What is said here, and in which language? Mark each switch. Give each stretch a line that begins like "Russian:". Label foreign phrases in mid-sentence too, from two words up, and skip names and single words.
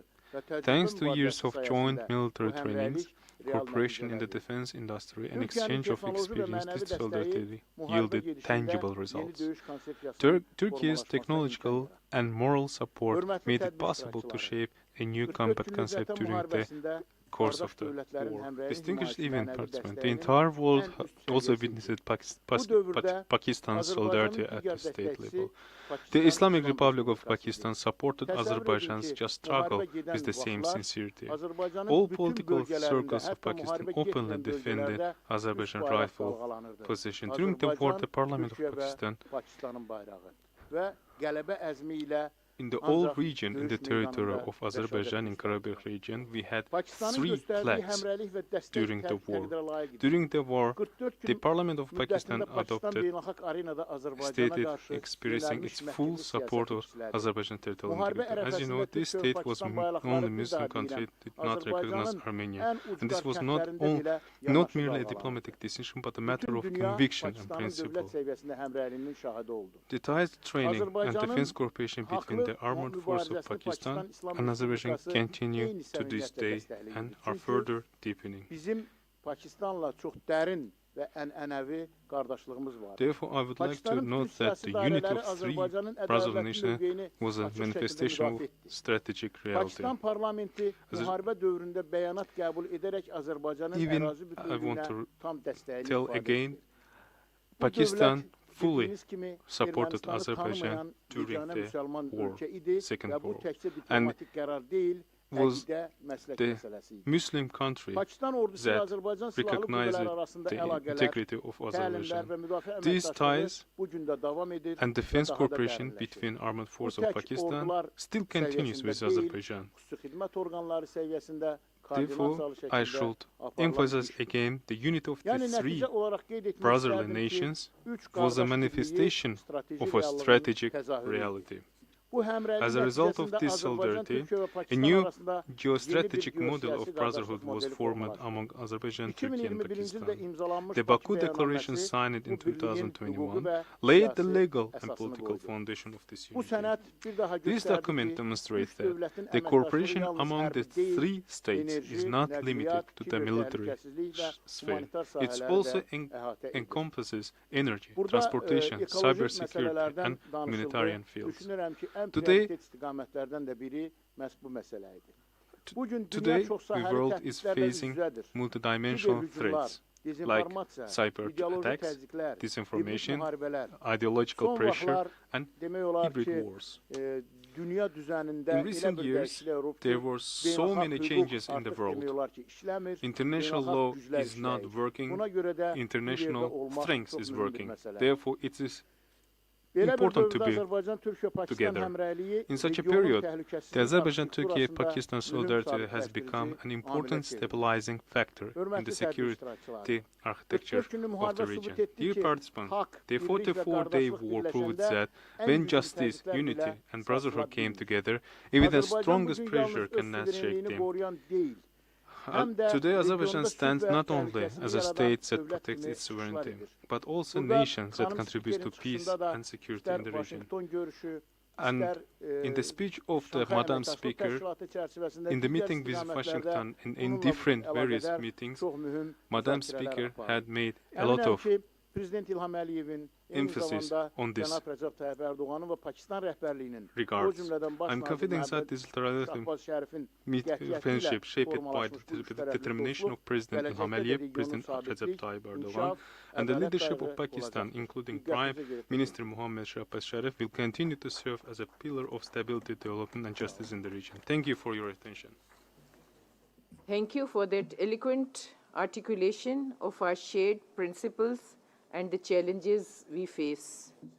English: Thanks to years of joint military trainings, cooperation in the defense industry and exchange of experience, this solidarity yielded tangible results. Turkey's technological and moral support made it possible to shape a new 44 combat
Azerbaijani: günlük
English: concept
Azerbaijani: Vətən
English: during the
Azerbaijani: müharibəsində
English: course
Azerbaijani: qardaş
English: of the
Azerbaijani: dövlətlərin
English: war.
Azerbaijani: həmrəylik
English: Distinguished
Azerbaijani: himayəsi
English: event
Azerbaijani: mənəvi
English: participants, the
Azerbaijani: dəstəyinin
English: entire world
Azerbaijani: ən üst
English: also
Azerbaijani: səviyyəsi
English: witnessed
Azerbaijani: Bu dövrdə
English: Pakistan's solidarity
Azerbaijani: Azərbaycanın
English: at the
Azerbaijani: digər
English: state
Azerbaijani: dəstəkçisi
English: level. Pakistan The Islamic
Azerbaijani: İslam
English: Republic of
Azerbaijani: Respublikası idi.
English: Pakistan supported
Azerbaijani: Təsəvvür edin
English: Azerbaijan's
Azerbaijani: ki,
English: just struggle
Azerbaijani: müharibə gedən
English: with the same
Azerbaijani: vaxtlar
English: sincerity.
Azerbaijani: Azərbaycanın
English: All
Azerbaijani: bütün
English: political
Azerbaijani: bölgələrində,
English: circles of
Azerbaijani: hətta
English: Pakistan
Azerbaijani: müharibə
English: openly
Azerbaijani: getməyən
English: defended
Azerbaijani: bölgələrdə
English: Azerbaijan
Azerbaijani: üst bayraq
English: rightful
Azerbaijani: dalğalanırdı.
English: position. During the war, the parliament of
Azerbaijani: Türkiyə və Pakistan, Pakistanın bayrağı və qələbə əzmi ilə
English: in the whole
Azerbaijani: ancaq
English: region, in the
Azerbaijani: döyüş
English: territory
Azerbaijani: meydanında
English: of Azerbaijan in
Azerbaijani: rəşadət
English: Karabakh region, we had
Azerbaijani: Pakistanın
English: 3
Azerbaijani: göstərdiyi
English: flags
Azerbaijani: həmrəylik və dəstək
English: during the war.
Azerbaijani: təqdirə layiq idi.
English: During the war,
Azerbaijani: 44
English: the
Azerbaijani: gün
English: parliament of Pakistan
Azerbaijani: müddətində Pakistan
English: adopted
Azerbaijani: beynəlxalq arenada Azərbaycana
English: stated
Azerbaijani: qarşı
English: expressing
Azerbaijani: yönəlmiş
English: its full
Azerbaijani: məhkəmlik
English: support of
Azerbaijani: siyasəti işlədi.
English: Azerbaijan territorial
Azerbaijani: Müharibə
English: integrity. As you know,
Azerbaijani: ərəfəsində
English: this
Azerbaijani: Türkiyə və
English: state was
Azerbaijani: Pakistan
English: only
Azerbaijani: bayraqları bir
English: Muslim
Azerbaijani: daha
English: country,
Azerbaijani: deyirəm.
English: did not recognize
Azerbaijani: Azərbaycanın
English: Armenia.
Azerbaijani: ən
English: And this
Azerbaijani: ucqar
English: was not
Azerbaijani: kəndlərində belə
English: not
Azerbaijani: yanaşı
English: merely a
Azerbaijani: dalğalandı.
English: diplomatic decision, but a matter
Azerbaijani: Bütün
English: of
Azerbaijani: dünya
English: conviction and
Azerbaijani: Pakistanın
English: principle.
Azerbaijani: dövlət səviyyəsində həmrəyliyinin şahidi oldu.
English: The ties, training, and
Azerbaijani: Azərbaycanın
English: defense cooperation between the
Azerbaijani: haqlı
English: armed forces of
Azerbaijani: mübarizəsini
English: Pakistan
Azerbaijani: İslam
English: and Azerbaijan
Azerbaijani: Respublikası
English: continue
Azerbaijani: eyni
English: to this
Azerbaijani: səmimiyyətlə
English: day
Azerbaijani: dəstəkləyir.
English: and are
Azerbaijani: Çünki
English: further deepening.
Azerbaijani: Bizim Pakistanla çox dərin və ənənəvi qardaşlığımız var.
English: Therefore, I would like to
Azerbaijani: Pakistanın
English: note
Azerbaijani: bütün
English: that the
Azerbaijani: siyasi
English: unity
Azerbaijani: dairələri
English: of three
Azerbaijani: Azərbaycanın
English: brother
Azerbaijani: ədalətli
English: nations
Azerbaijani: mövqeyini
English: was a
Azerbaijani: açıq şəkildə
English: manifestation of
Azerbaijani: müdafiə etdi.
English: strategic reality.
Azerbaijani: Pakistan parlamenti müharibə dövründə bəyanat qəbul edərək Azərbaycanın
English: Even
Azerbaijani: ərazi
English: I want
Azerbaijani: bütövlüyünə
English: to
Azerbaijani: tam dəstəyini
English: tell
Azerbaijani: ifadə
English: again,
Azerbaijani: etdi. Bu
English: Pakistan
Azerbaijani: dövlət
English: fully
Azerbaijani: bildiyiniz kimi
English: supported
Azerbaijani: Ermənistanı
English: Azerbaijan
Azerbaijani: tanımayan
English: during
Azerbaijani: yeganə
English: the
Azerbaijani: müsəlman
English: war,
Azerbaijani: ölkə idi
English: Second
Azerbaijani: və bu
English: War.
Azerbaijani: təkcə
English: And
Azerbaijani: diplomatik qərar deyil,
English: was
Azerbaijani: əqidə, məslək
English: the
Azerbaijani: məsələsi idi.
English: Muslim country
Azerbaijani: Pakistan ordusu ilə
English: that
Azerbaijani: Azərbaycan silahlı
English: recognized
Azerbaijani: qüvvələri arasında
English: the
Azerbaijani: əlaqələr,
English: integrity of
Azerbaijani: təlimlər
English: Azerbaijan.
Azerbaijani: və müdafiə
English: These
Azerbaijani: əməkdaşlığı
English: ties
Azerbaijani: bu gün də davam edir
English: and
Azerbaijani: və
English: defense
Azerbaijani: daha da
English: cooperation
Azerbaijani: dərinləşir.
English: between armed
Azerbaijani: Bu
English: forces of
Azerbaijani: tək
English: Pakistan
Azerbaijani: ordular
English: still continues with
Azerbaijani: səviyyəsində deyil,
English: Azerbaijan.
Azerbaijani: xüsusi xidmət orqanları səviyyəsində
English: Therefore,
Azerbaijani: koordinasiyalı
English: I
Azerbaijani: şəkildə
English: should
Azerbaijani: aparılan
English: emphasize
Azerbaijani: işdir.
English: again the unity of
Azerbaijani: Yəni
English: the three
Azerbaijani: nəticə olaraq qeyd etmək
English: brotherly
Azerbaijani: istərdim ki,
English: nations
Azerbaijani: üç
English: was a
Azerbaijani: qardaş
English: manifestation
Azerbaijani: birliyi strateji
English: of a
Azerbaijani: reallığın
English: strategic
Azerbaijani: təzahürü idi.
English: reality.
Azerbaijani: Bu həmrəylik
English: As a result of
Azerbaijani: nəticəsində
English: this
Azerbaijani: Azərbaycan,
English: solidarity,
Azerbaijani: Türkiyə və
English: a
Azerbaijani: Pakistan
English: new
Azerbaijani: arasında
English: geostrategic
Azerbaijani: yeni bir
English: model
Azerbaijani: geosiyasi
English: of brotherhood
Azerbaijani: qardaşlıq
English: was
Azerbaijani: modeli
English: formed
Azerbaijani: formalaşdı.
English: among Azerbaijan, Turkey, and
Azerbaijani: 2021-ci ildə
English: Pakistan.
Azerbaijani: imzalanmış
English: The
Azerbaijani: Bakı
English: Baku Declaration
Azerbaijani: bəyannaməsi
English: signed in
Azerbaijani: bu birliyin hüquqi
English: 2021
Azerbaijani: və
English: laid the
Azerbaijani: siyasi
English: legal and
Azerbaijani: əsasını
English: political
Azerbaijani: qoydu.
English: foundation of this
Azerbaijani: Bu
English: unity.
Azerbaijani: sənəd bir daha
English: This
Azerbaijani: göstərdi
English: document
Azerbaijani: ki,
English: demonstrates
Azerbaijani: üç
English: that
Azerbaijani: dövlətin
English: the
Azerbaijani: əməkdaşlığı
English: cooperation
Azerbaijani: yalnız
English: among the
Azerbaijani: hərbi deyil,
English: three states is
Azerbaijani: enerji,
English: not limited
Azerbaijani: nəqliyyat,
English: to the military
Azerbaijani: kibertəhlükəsizlik və
English: sphere.
Azerbaijani: humanitar
English: It
Azerbaijani: sahələri
English: also
Azerbaijani: də əhatə edir.
English: encompasses energy,
Azerbaijani: Burada
English: transportation,
Azerbaijani: ekolojik
English: cybersecurity,
Azerbaijani: məsələlərdən
English: and humanitarian
Azerbaijani: danışıldı.
English: fields.
Azerbaijani: Düşünürəm ki, ən
English: Today-
Azerbaijani: prioritet istiqamətlərdən də biri məhz bu məsələ idi. Bu gün dünya
English: Today,
Azerbaijani: çox
English: the
Azerbaijani: sahəli
English: world is
Azerbaijani: təhdidlərlə
English: facing
Azerbaijani: üz-üzədir.
English: multidimensional
Azerbaijani: Kiberhücumlar,
English: threats
Azerbaijani: dezinformasiya,
English: cyber
Azerbaijani: ideoloji
English: attacks,
Azerbaijani: təzyiqlər, hibrid
English: disinformation,
Azerbaijani: müharibələr.
English: ideological
Azerbaijani: Son
English: pressure,
Azerbaijani: vaxtlar
English: and
Azerbaijani: demək olar
English: hybrid
Azerbaijani: ki,
English: wars.
Azerbaijani: dünya düzənində
English: In
Azerbaijani: elə
English: recent
Azerbaijani: bir
English: years,
Azerbaijani: dəyişikliklər olub ki,
English: there were so
Azerbaijani: beynəlxalq
English: many
Azerbaijani: hüquq
English: changes in the
Azerbaijani: artıq
English: world.
Azerbaijani: demək olar ki, işləmir,
English: International
Azerbaijani: beynəlxalq
English: law
Azerbaijani: güclər
English: is not
Azerbaijani: işləyir.
English: working,
Azerbaijani: Buna görə də bu yerdə
English: international
Azerbaijani: olmaq
English: strength
Azerbaijani: çox
English: is
Azerbaijani: mühüm bir
English: working.
Azerbaijani: məsələdir.
English: Therefore, it is
Azerbaijani: Belə bir
English: important to
Azerbaijani: dövrdə
English: be
Azerbaijani: Azərbaycan, Türkiyə, Pakistan
English: together.
Azerbaijani: həmrəyliyi
English: In such a
Azerbaijani: regionun
English: period,
Azerbaijani: təhlükəsizlik
English: the Azerbaijan
Azerbaijani: arxitektурasında
English: Turkey-Pakistan
Azerbaijani: mühüm
English: solidarity
Azerbaijani: sabit
English: has become
Azerbaijani: təşkil
English: an
Azerbaijani: edici
English: important
Azerbaijani: amilə çevrildi.
English: stabilizing factor in
Azerbaijani: Hörmətli
English: the
Azerbaijani: tədbir
English: security
Azerbaijani: iştirakçıları,
English: architecture
Azerbaijani: 44 günlük
English: of
Azerbaijani: müharibə
English: the
Azerbaijani: sübut
English: region.
Azerbaijani: etdi
English: Dear
Azerbaijani: ki,
English: participants,
Azerbaijani: haqq,
English: the
Azerbaijani: birlik və
English: 44-day
Azerbaijani: qardaşlıq
English: war proved
Azerbaijani: birləşəndə
English: that
Azerbaijani: ən
English: when
Azerbaijani: güclü
English: justice,
Azerbaijani: təhdidlər
English: unity,
Azerbaijani: belə
English: and brotherhood
Azerbaijani: sarsıla
English: came
Azerbaijani: bilmir.
English: together, even the
Azerbaijani: Azərbaycan
English: strongest
Azerbaijani: bugün
English: pressure
Azerbaijani: yalnız öz
English: cannot shake
Azerbaijani: suverenliyini
English: them.
Azerbaijani: qoruyan deyil, həm də
English: Today, Azerbaijan
Azerbaijani: regionda
English: stands
Azerbaijani: sülh və
English: not only
Azerbaijani: təhlükəsizlik
English: as a
Azerbaijani: yaradan
English: state that
Azerbaijani: dövlət
English: protects
Azerbaijani: kimi
English: its sovereignty,
Azerbaijani: çıxışlar edir.
English: but also
Azerbaijani: Burada
English: nations that
Azerbaijani: xanım
English: contributes to
Azerbaijani: spikerin
English: peace
Azerbaijani: çıxışında da
English: and security in
Azerbaijani: istər
English: the region.
Azerbaijani: Vaşinqton görüşü,
English: And
Azerbaijani: istər
English: in the speech of the
Azerbaijani: Şanxay
English: Madam
Azerbaijani: Əməkdaşlıq
English: Speaker,
Azerbaijani: Təşkilatı çərçivəsində
English: in the
Azerbaijani: digər
English: meeting with
Azerbaijani: istiqamətlərdə
English: Washington and in
Azerbaijani: bununla
English: different
Azerbaijani: əlaqədar
English: various meetings,
Azerbaijani: çox mühüm
English: Madam
Azerbaijani: müzakirələr
English: Speaker
Azerbaijani: aparıldı.
English: had made a lot
Azerbaijani: Əminəm
English: of
Azerbaijani: ki, Prezident İlham Əliyevin, eyni
English: emphasis
Azerbaijani: zamanda
English: on this
Azerbaijani: Cənab Rəcəb Tayyip Ərdoğanın və Pakistan rəhbərliyinin, o
English: regards.
Azerbaijani: cümlədən baş
English: I'm
Azerbaijani: nazir
English: confident
Azerbaijani: Məhəmməd
English: that this trilateral
Azerbaijani: Şahbaz Şərifin
English: friendship shaped by
Azerbaijani: formalaşmış bu
English: the
Azerbaijani: üçtərəfli
English: determination
Azerbaijani: dostluq
English: of President İlham
Azerbaijani: gələcəkdə də
English: Aliyev,
Azerbaijani: regionun
English: President
Azerbaijani: sabitlik,
English: Recep Tayyip Erdogan,
Azerbaijani: inkişaf,
English: and the
Azerbaijani: ədalət
English: leadership
Azerbaijani: dayağı
English: of Pakistan,
Azerbaijani: olacaqdır.
English: including
Azerbaijani: Diqqətinizi
English: Prime
Azerbaijani: yetirdim.
English: Minister Mohammed Shahbaz Sharif, will continue to serve as a pillar of stability, development, and justice in the region. Thank you for your attention. Thank you for that eloquent articulation of our shared principles and the challenges we face.